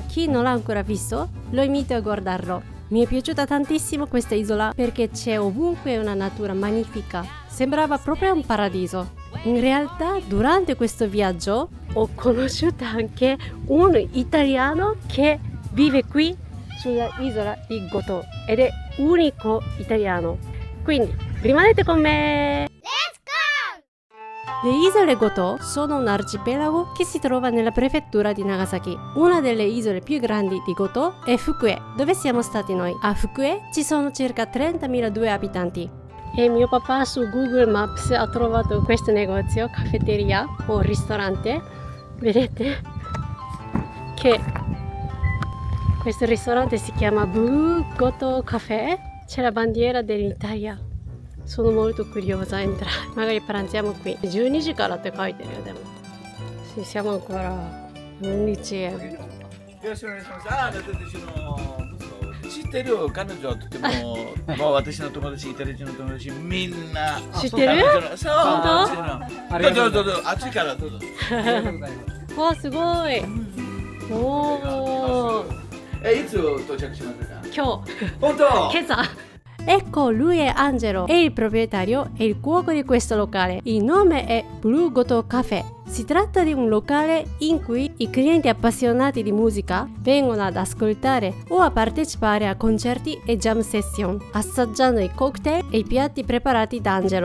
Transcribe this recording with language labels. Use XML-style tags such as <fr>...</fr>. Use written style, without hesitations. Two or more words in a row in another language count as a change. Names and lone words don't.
<it>Chi non l'ha ancora visto, lo invito a guardarlo. Mi è piaciuta tantissimo questa isola perché c'è ovunque una natura magnifica. Sembrava proprio un paradiso. In realtà, durante questo viaggio ho conosciuto anche un italiano che vive qui sulla isola di Goto ed è unico italiano. Quindi rimanete con me!</it> <en>Let's go!</en> <it>Le isole Goto sono un arcipelago che si trova nella prefettura di Nagasaki. Una delle isole più grandi di Goto è Fukue, dove siamo stati noi. A Fukue ci sono circa 30.002 abitanti. E mio papà su Google Maps ha trovato questo negozio, caffetteria o ristorante. Vedete che questo ristorante si chiama Blue Goto Cafe. C'è la bandiera dell'Italia. Sono molto curiosa a entrare. Magari pranziamo qui.</it> <ja>12 時からって書いてるよ、でも。</ja> <it>Sì, siamo ancora 11.</it> <ja>よろしくお願いします。あ、だって知ってる彼女はとてもう私の友達、イタリア人の友達みんな知ってる？そう、本当？どうぞどうぞ、あっちからどうぞ。ありがとうございます。わあ、すごい。おー。いつ到着しましたか？今日。本当？今朝。</ja> <it>Ecco, lui è Angelo, è il proprietario e il cuoco di questo locale. Il nome è Blue Goto Cafe. Si tratta di un locale in cui i clienti appassionati di musica vengono ad ascoltare o a partecipare a concerti e</it> <en>jam session,</en> <it>assaggiando i cocktail e i piatti preparati da Angelo.</it>